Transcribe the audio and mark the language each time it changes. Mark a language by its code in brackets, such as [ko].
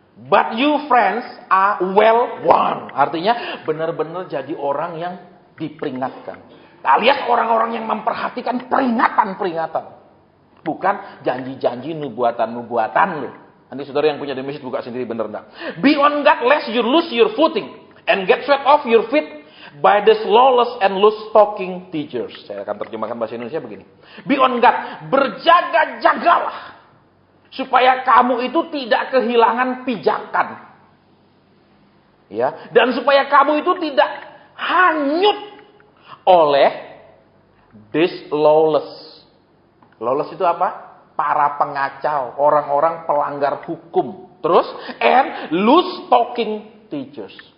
[en] But you friends are well warned. [id] Artinya benar-benar jadi orang yang diperingatkan. Alias orang-orang yang memperhatikan peringatan-peringatan. Bukan janji-janji nubuatan-nubuatan loh. Nanti saudara yang punya The Message buka sendiri, benar enggak? [en] Be on guard lest you lose your footing and get swept off your feet by the lawless and loose talking teachers. [id] Saya akan terjemahkan bahasa Indonesia begini. [en] Be on guard, [id] berjaga-jagalah supaya kamu itu tidak kehilangan pijakan. Ya, dan supaya kamu itu tidak hanyut oleh [en] this lawless. [id] Lawless itu apa? Para pengacau, orang-orang pelanggar hukum. Terus [en] and loose talking teachers.